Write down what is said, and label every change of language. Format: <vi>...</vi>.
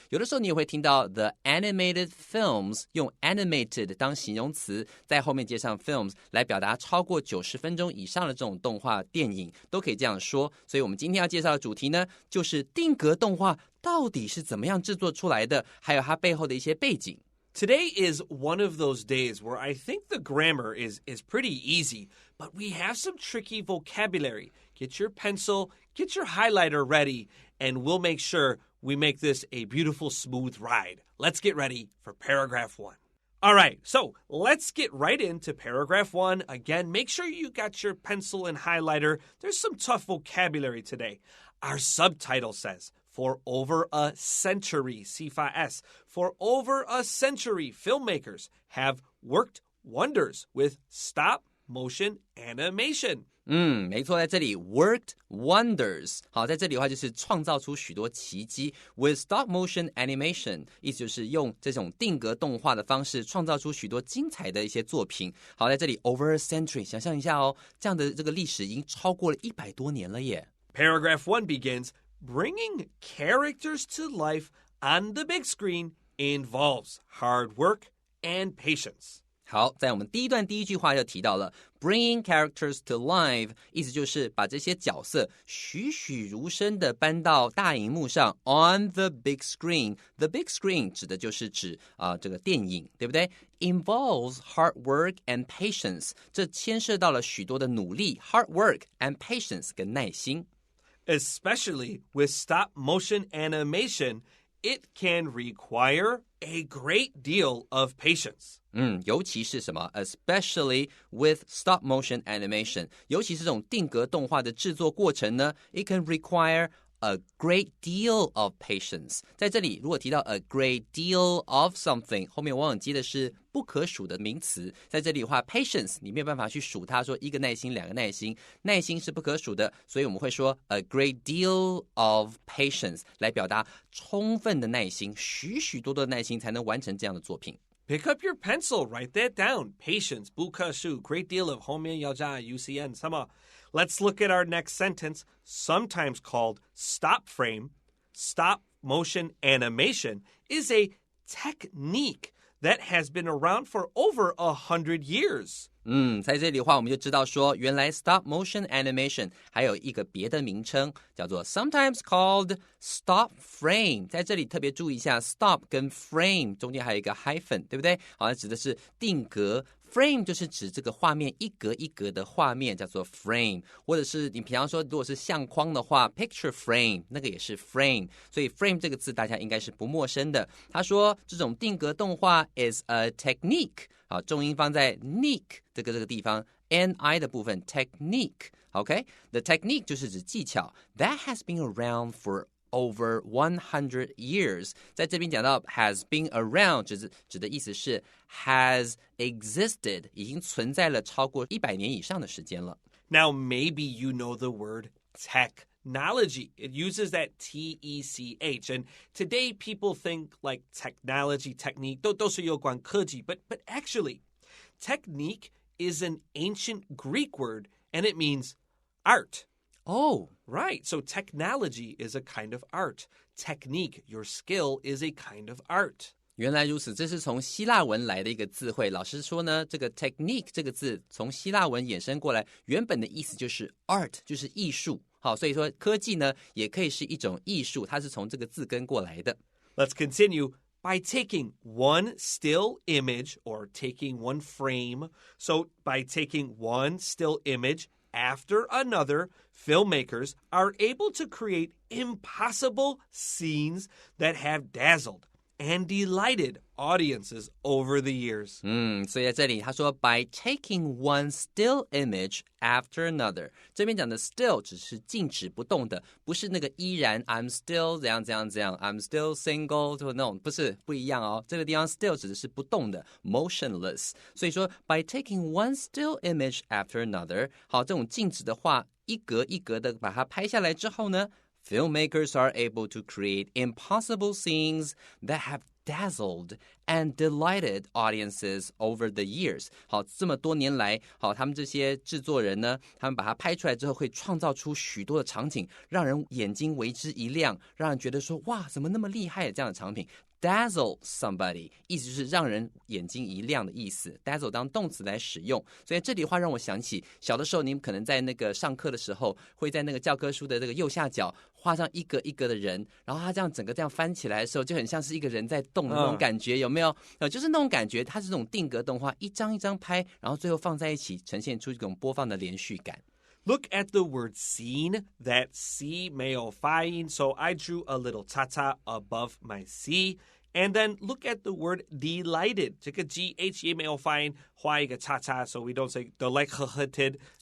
<zh>有的时候你也会听到</zh> <en>the animated films，</en> <zh>用 animated 当形容词，在后面接上 films 来表达超过90分钟以上的这种动画电影，都可以这样说。所以我们今天要介绍的主题呢，就是定格动画到底是怎么样制作出来的，还有它背后的一些背景。</zh> <en>Today is one of those days where I think the grammar is pretty easy, but we have some tricky vocabulary. Get your pencil, get your highlighter ready, and we'll make sure we make this a beautiful, smooth ride. Let's get ready for paragraph 1. All right, so let's get right into paragraph 1. Again, make sure you got your pencil and highlighter. There's some tough vocabulary today. Our subtitle says, for over a century, C5S, for over a century, filmmakers have worked wonders with stop motion animation.</en> <zh>没错，在这里 worked wonders。好，在这里的话就是创造出许多奇迹。</zh> <en>With stop motion animation，</en> <zh>意思就是用这种定格动画的方式创造出许多精彩的一些作品。好，在这里</zh> <en>over a century，</en> <zh>想象一下哦，这样的这个历史已经超过了100多年了耶。</zh> <en>Paragraph 1 begins, bringing characters to life on the big screen involves hard work and patience.</en> <zh>好，在我们第一段第一句话就提到了</zh> <en>bringing characters to life，</en> <zh>意思就是把这些角色栩栩如生的搬到大荧幕上</zh> <en>on the big screen。</en> <zh>The big screen 指的就是指这个电影，对不对？</zh> <en>Involves hard work and patience，</en> <zh>这牵涉到了许多的努力</zh> <en>hard work and patience</en> <zh>跟耐心。</zh> <en>Especially with stop motion animation, it can require a great deal of patience.</en> <zh>尤其是什么</zh> <en>especially with stop motion animation，</en> <zh>尤其是这种定格动画的制作过程呢</zh> <en>it can require a great deal of patience。</en> <zh>在这里如果提到 a great deal of something， 后面往往接的是不可数的名词。在这里的话 patience 你没有办法去数它，说一个耐心两个耐心，耐心是不可数的，所以我们会说</zh> <en>a great deal of patience</en> <zh>来表达充分的耐心，许许多多的耐心才能完成这样的作品。</zh> <en>Pick up your pencil, write that down. Patience,</en> <zh>不可数,</zh> <en>great deal of</en> <zh>后面要加 UCN 什么。</zh> <en>Let's look at our next sentence, sometimes called stop frame. Stop motion animation is a technique that has been around for over 100 years.</en> <zh>在这里的话我们就知道说原来 stop motion animation 还有一个别的名称叫做</zh> <en>sometimes called stop frame。</en> <zh>在这里特别注意一下 stop 跟 frame 中间还有一个 hyphen， 对不对？好，指的是定格， frame 就是指这个画面一格一格的画面叫做 frame， 或者是你平常说如果是相框的话 picture frame 那个也是 frame， 所以 frame 这个字大家应该是不陌生的。他说这种定格动画 is a technique， 好，重音放在 nick 这个地方 ni 的部分 technique。</zh> <en>OK， the technique</en> <zh>就是指技巧</zh> <en>that has been around for over 100 years。</en> <zh>在这边讲到 has been around 指的意思是 has existed， 已经存在了超过100年以上的时间了。</zh> <en>Now maybe you know the word technology. It uses that T-E-C-H. And today people think like technology, technique,</en> <zh>都是有关科技,</zh> <en>but actually, technique is an ancient Greek word and it means art. Oh, right. So technology is a kind of art. Technique, your skill, is a kind of art.</en> <zh>原来如此，这是从希腊文来的一个字汇。老师说呢，这个 technique 这个字从希腊文衍生过来，原本的意思就是 art， 就是艺术。好，所以说科技呢也可以是一种艺术，它是从这个字根过来的。</zh> <en>Let's continue by taking one still image or taking one frame. So by taking one still image after another, filmmakers are able to create impossible scenes that have dazzled and delighted audiences over the years.</en> <zh>所以在这里他说</zh> <en>by taking one still image after another.</en> <zh>这边讲的 still 只是静止不动的，不是那个依然 I'm still 怎样</zh> <en>I'm still single</en> <zh>就那种，不一样哦。这个地方 still 指的是不动的 motionless.</zh> <en>所以说 by taking one still image after another.</en> <zh>好，这种静止的画一格一格的把它拍下来之后呢，</zh> <en>Filmmakers are able to create impossible scenes that have dazzled and delighted audiences over the years.</en> <zh>好，这么多年来，好，他们这些制作人呢，他们把它拍出来之后，会创造出许多的场景，让人眼睛为之一亮，让人觉得说，哇，怎么那么厉害这样的场景。 Dazzle somebody 意思就是让人眼睛一亮的意思 Dazzle 当动词来使用，所以这里的话让我想起小的时候你们可能在那个上课的时候会在那个教科书的这个右下角画上一个一个的人，然后他这样整个这样翻起来的时候就很像是一个人在动的那种感觉，有没有？就是那种感觉，它是这种定格动画，一张一张拍，然后最后放在一起，呈现出一种播放的连续感。</zh> <en>Look at the word scene, that C</en> <zh>没有发音,</zh> <en>so I drew a little tata above my C. And then look at the word delighted.</en> <zh>这个 GH 也没有发音，画一个叉叉</zh> <en>so we don't say delighted.</en>